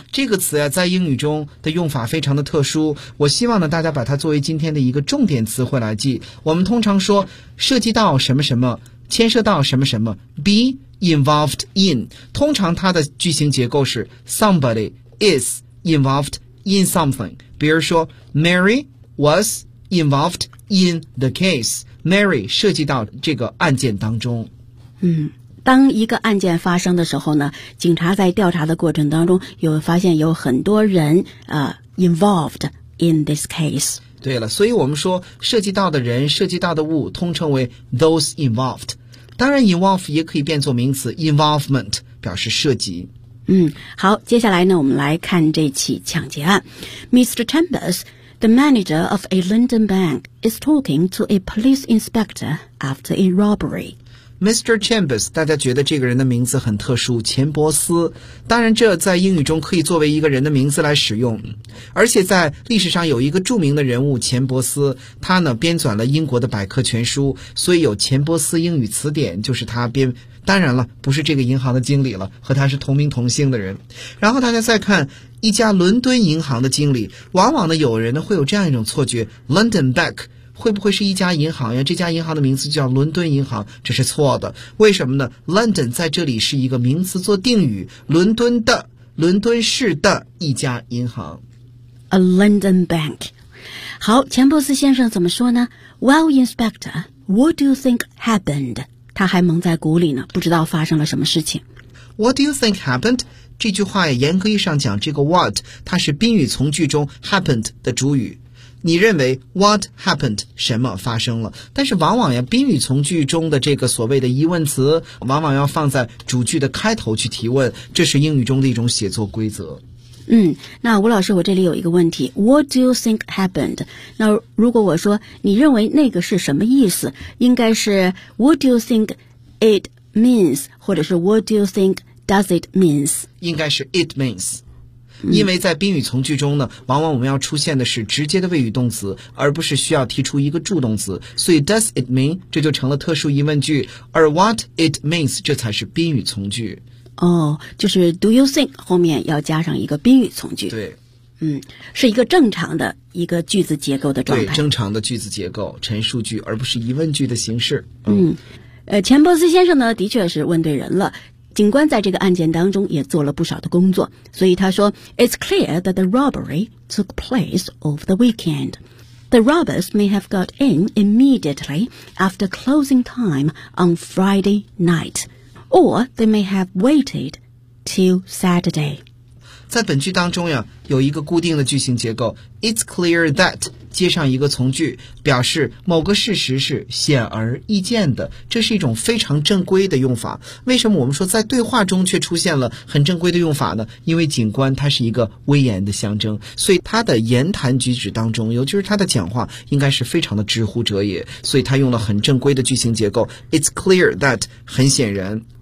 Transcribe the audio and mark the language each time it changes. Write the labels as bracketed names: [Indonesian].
[Chinese] 这个词、在英语中的用法非常的特殊，我希望呢大家把它作为今天的一个重点词汇来记。我们通常说涉及到什么什么，牵涉到什么什么， be involved in， 通常它的句型结构是 [English] somebody is involved in something。 [Chinese] 比如说 [English] Mary was involved in the case， [Chinese] Mary 涉及到这个案件当中。嗯，当一个案件发生的时候呢，警察在调查的过程当中有发现有很多人 [English] involved in this case。 [Chinese] 对了，所以我们说涉及到的人、涉及到的物通称为 those involved。当然 involve 也可以变作名词 involvement， 表示涉及。嗯，好，接下来呢我们来看这起抢劫案。 [English] Mr. Chambers, the manager of a London bank, is talking to a police inspector after a robbery Mr. [Chinese] Chambers， 大家觉得这个人的名字很特殊，钱伯斯。当然这在英语中可以作为一个人的名字来使用，而且在历史上有一个著名的人物钱伯斯，他呢编纂了英国的百科全书，所以有钱伯斯英语词典，就是他编。当然了，不是这个银行的经理了，和他是同名同姓的人。然后大家再看一家伦敦银行的经理，往往呢有人呢会有这样一种错觉， London Bank会不会是一家银行呀？这家银行的名字叫伦敦银行，这是错的。为什么呢？ London 在这里是一个名词做定语，伦敦的、伦敦市的一家银行。 [English] A London bank。 [Chinese] 好，钱伯斯先生怎么说呢？ [English] Well, Inspector, what do you think happened? [Chinese] 他还蒙在鼓里呢，不知道发生了什么事情。 [English] What do you think happened? [Chinese] 这句话严格意义上讲，这个 what 它是宾语从句中 happened 的主语，你认为 what happened 什么发生了。但是往往呀，宾语从句中的这个所谓的疑问词往往要放在主句的开头去提问，这是英语中的一种写作规则。嗯，那吴老师，我这里有一个问题， [English] what do you think happened? [Chinese] 那如果我说你认为那个是什么意思，应该是 [English] what do you think it means, [Chinese] 或者是 [English] what do you think does it means? [Chinese] 应该是 it means。因为在宾语从句中呢，往往我们要出现的是直接的谓语动词，而不是需要提出一个助动词，所以 does it mean 这就成了特殊疑问句，而 what it means 这才是宾语从句。哦，就是 do you think 后面要加上一个宾语从句。对，嗯，是一个正常的一个句子结构的状态。对，正常的句子结构，陈述句而不是疑问句的形式。钱伯斯先生呢的确是问对人了，警官在这个案件当中也做了不少的工作，所以他说 [English] It's clear that the robbery took place over the weekend. The robbers may have got in immediately after closing time on Friday night, or they may have waited till Saturday. [Chinese] 在本句当中呀，有一个固定的句型结构 It's clear that 接上一个从句，表示某个事实是显而易见的，这是一种非常正规的用法。为什么我们说在对话中却出现了很正规的用法呢？因为警官他是一个威严的象征，所以他的言谈举止当中，尤其是他的讲话，应该是非常的直呼者也，所以他用了很正规的句型结构 It's clear that 很显然，